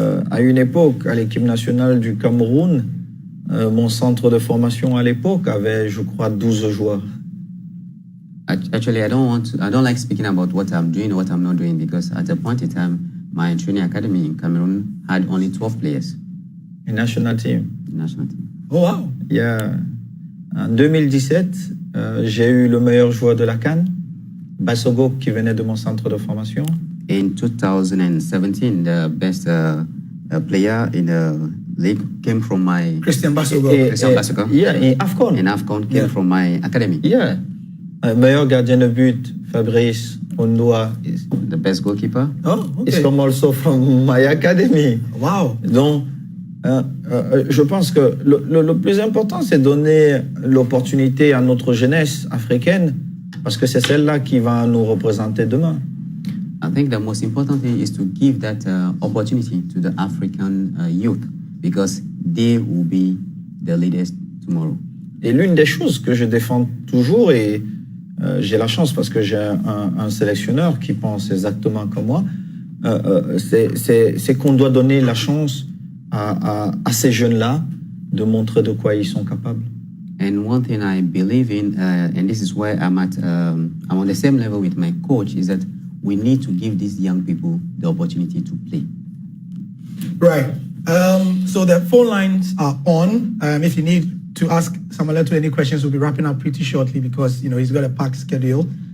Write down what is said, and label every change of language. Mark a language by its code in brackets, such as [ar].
[fr] À une époque, à l'équipe nationale du Cameroun, mon centre de formation à l'époque avait, je crois, 12 joueurs. [en] Actually, I don't like speaking about what I'm doing or what I'm not doing because at a point in time, my training academy in Cameroon had only 12 players. A national team. Oh, wow. Yeah. [fr] En 2017, j'ai eu le meilleur joueur de la CAN, Bassogo, qui venait de mon centre de formation. [en] In 2017, the best player in the league came from my... Christian Bassogo. Yeah, in AFCON. In AFCON came from my academy. Yeah. [fr] Meilleur gardien de but, Fabrice Ondoa. [en] The best goalkeeper. Oh, okay. Is come also from my academy. Wow. [fr] Donc, je pense que le plus important, c'est donner l'opportunité à notre jeunesse africaine, parce que c'est celle-là qui va nous représenter demain. [en] I think the most important thing is to give that opportunity to the African youth, because they will be the leaders tomorrow. [fr] Et l'une des choses que je défends toujours, et j'ai la chance parce que j'ai un sélectionneur qui pense exactement comme moi, c'est qu'on doit donner la chance à ces jeunes-là de montrer de quoi ils sont capables. [en] And one thing I believe in, and this is where I'm at, I'm on the same level with my coach, is that we need to give these young people the opportunity to play. Right. So the phone lines are on. If you need to ask Samuel Eto'o any questions, we'll be wrapping up pretty shortly because, you know, he's got a packed schedule.